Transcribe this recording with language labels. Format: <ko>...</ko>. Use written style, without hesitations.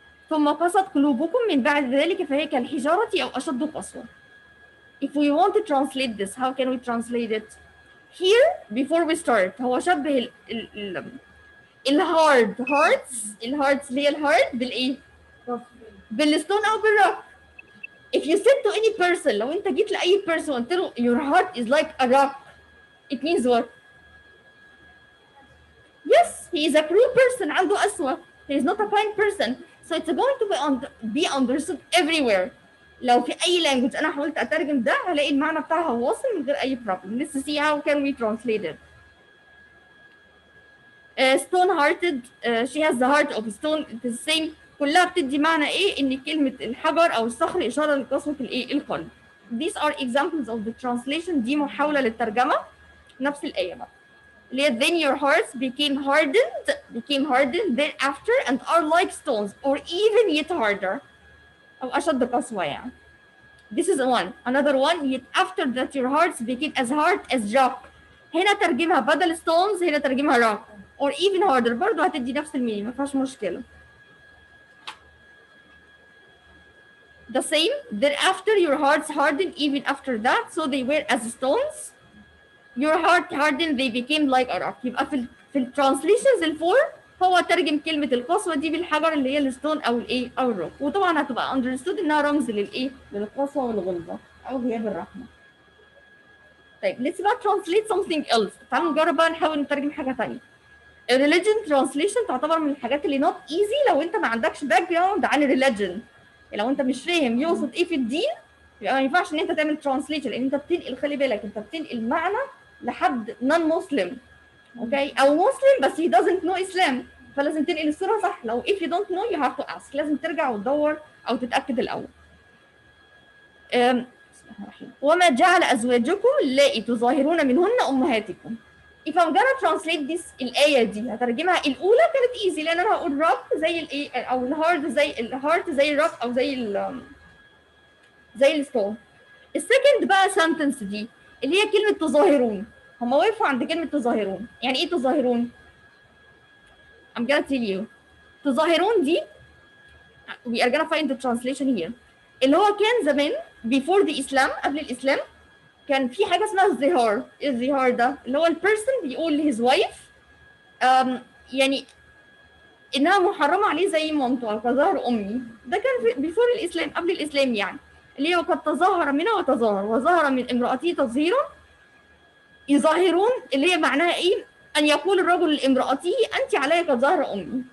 <ar>ثم قست قلوبكم من بعد ذلك فهي كالحجارة أو أشد قسوة.</ar> <en>If we want to translate this, how can we translate it? Here, before we start,</en> <ar>هو شبه الهارد hearts اللي هي الهارد بالإيه؟ بالستون أو بالروك.</ar> <en>If you said to any person,</en> <ar>لو أنت جيت لأي</ar> <en>person</en> <ar>وقلت له</ar> <en>your heart is like a rock, it means what? Yes, he is a cruel person,</en> <ar>عنده قسوة.</ar> <en>He is not a kind person. So it's going to be understood everywhere.</en> <ar>لو في أي language أنا حاولت أترجم ده هلاقي المعنى بتاعها واصل من غير أي problem.</ar> <en>Let's see how can we translate it. Stone-hearted, she has the heart of stone. It's the same.</en> <ar>كلها بتدي معنى إيه؟ إن كلمة الحجر أو الصخر إشارة لقسوة الإيه؟ القلب.</ar> <en>These are examples of the translation.</en> <ar>دي محاولة للترجمة نفس الآية بقى.</ar> <en>Then your hearts became hardened thereafter and are like stones or even yet harder.</en> <ar>أو أشد قسوة يعني.</ar> <en>This is one. Another one, yet after that your hearts became as hard as rock.</en> <ar>هنا ترجمها بدل stones هنا ترجمها rock</ar> <en>or even harder</en> <ar>برضه هتدي نفس الميني ما فيهاش مشكلة.</ar> <en>The same, thereafter your hearts hardened even after that so they were as stones. Your heart hardened they became like a rock.</en> <ar>يبقى في الترانسليشنز الفور هو ترجم كلمة القسوة دي بالحجر اللي هي الستون أو الإيه أو الروك، وطبعا هتبقى understood إنها رمز للإيه؟ للقسوة والغلظة أو غياب الرحمة.</ar> <en>طيب let's بقى translate something else.</en> <ar>تعالوا نجرب بقى نحاول نترجم حاجة تانية. religion translation تعتبر من الحاجات اللي</ar> <en>not easy</en> <ar>لو أنت ما عندكش باك جراوند عن religion. لو أنت مش فاهم يقصد إيه في الدين يبقى ما ينفعش إن أنت تعمل translation لأن أنت بتنقل، خلي بالك أنت بتنقل معنى لحد non Muslim. اوكي او مسلم بس</ar> <en>he doesn't know Islam</en> <ar>فلازم تنقل الصورة صح. لو</ar> <en>if you don't know you have to ask،</en> <ar>لازم ترجع وتدور او تتاكد الاول. بسم الله الرحمن الرحيم. وما جعل ازواجكم اللائي تظاهرون منهن امهاتكم.</ar> <en>if I'm gonna translate this</en> <ar>الايه دي هترجمها الاولى كانت ايزي لان انا هقول rock زي الايه او الهارد زي الهارت زي الروك او زي الستون. السكند بقى sentence دي اللي هي كلمه تظاهرون. هم وقفوا عند كلمة تظاهرون. يعني إيه تظاهرون؟</ar> <en>I'm gonna tell you.</en> <ar>تظاهرون دي</ar> <en>we are gonna find the translation here.</en> <ar>اللي هو كان زمان before the Islam، قبل الإسلام كان في حاجة اسمها الزهار. إيه الزهار ده؟ اللي هو البيرسون بيقول لهيز وايف يعني إنها محرمة عليه زي مامته أو كظهر أمي. ده كان بيفور الإسلام، قبل الإسلام يعني، اللي هو قد تظاهر منها وتظاهر وظهر من امرأته تظهيرا يظاهرون، اللي هي معناها إيه؟ أن يقول الرجل لامرأته أنت علي كظهر أمي.</ar>